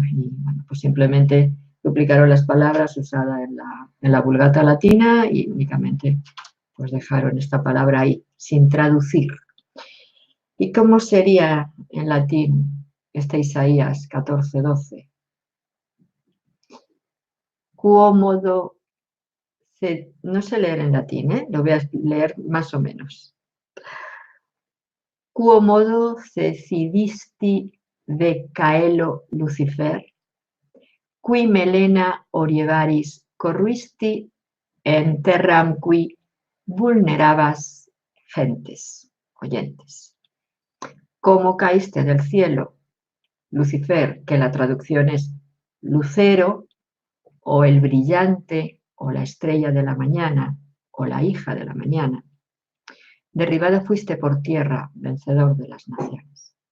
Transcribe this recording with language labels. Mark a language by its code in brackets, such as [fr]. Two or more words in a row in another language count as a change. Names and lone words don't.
[es] Y bueno, pues simplemente duplicaron las palabras usadas en la Vulgata latina y únicamente pues dejaron esta palabra ahí, sin traducir. ¿Y cómo sería en latín este Isaías 14:12? Quomodo, no sé leer en latín, lo voy a leer más o menos. [la] Quomodo decidisti de caelo Lucifer, qui melena orievaris corruisti en terram qui vulnerabas gentes, [es] oyentes. ¿Cómo caíste del cielo, Lucifer? Que la traducción es lucero, o el brillante, o la estrella de la mañana, o la hija de la mañana. Derribado fuiste por tierra, vencedor de las naciones.